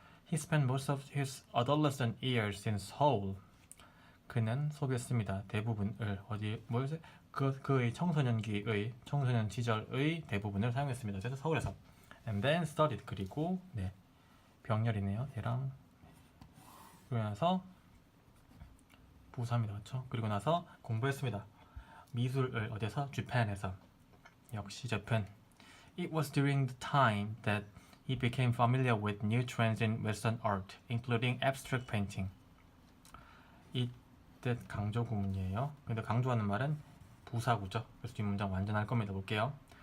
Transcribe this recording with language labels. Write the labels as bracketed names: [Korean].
[English] He spent most of his adolescent years in Seoul. [Korean] 그는 소비했습니다. 대부분을 그의 청소년 시절의 대부분을 사용했습니다. 그래서 서울에서. [English] And then studied [Korean] 그리고 병렬이네요. 얘랑 그리고 나서 부사입니다, 그렇죠? 그리고 나서 공부했습니다. 미술을 어디서? Japan에서. 역시 재팬. [English] It was during the time that he became familiar with new trends in Western art, including abstract painting. [Korean] 이때 강조 구문이에요. 근데 강조하는 말은 부사구죠. 그래서 뒷문장 완전할 겁니다. 볼게요.